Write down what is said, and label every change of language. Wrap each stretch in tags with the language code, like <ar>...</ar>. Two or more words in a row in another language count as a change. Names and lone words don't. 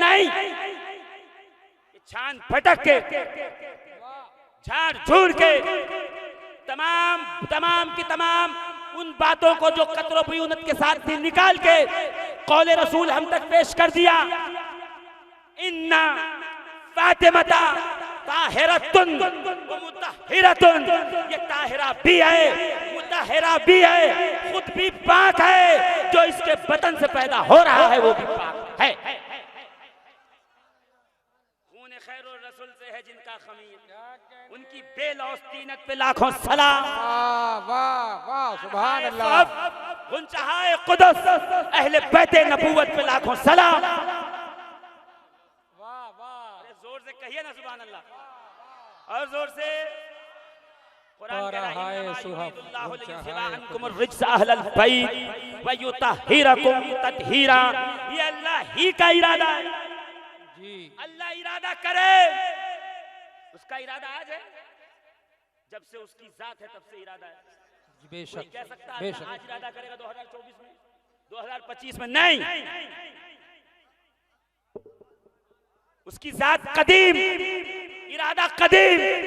<ur>نہیں، چھان پھٹک کے جھاڑ جھوڑ کے تمام کی تمام ان باتوں کو جو کترو بیونت کے ساتھ تھی نکال کے قول رسول ہم تک پیش کر دیا.</ur> <ar>إنّ فاطمةَ طاهرةٌ ومطهّرةٌ,</ar> <ur>یہ طاہرہ بھی ہے مطہرہ بھی ہے، خود بھی پاک ہے، جو اس کے بطن سے پیدا ہو رہا ہے وہ بھی پاک ہے. خون خیر الرسل سے ہے جن کا خمیر، ان کی بے لوث طینت پہ لاکھوں سلام. واہ واہ</ur> <ar>سبحان الله.</ar> <ur>غنچہ ہائے قدس اہل بیت نبوت پہ لاکھوں سلام. ارے زور سے کہیے نا</ur> <ar>سبحان الله,</ar> <ur>اور زور سے. قرآن کہہ رہا ہے</ur> <ar>يريد الله ليذهب عنكم الرجس أهل البيت ويطهركم تطهيرا.</ar> <ur>یہ اللہ ہی کا ارادہ ہے जी। اللہ ارادہ کرے، اس کا ارادہ آج ہے، جب سے اس کی ذات ہے تب سے ارادہ ہے. बेशक کوئی کہہ سکتا ہے बेशक। آج ارادہ کرے گا 2024 میں 2025 میں? نہیں، اس کی ذات قدیم، ارادہ قدیم.</ur>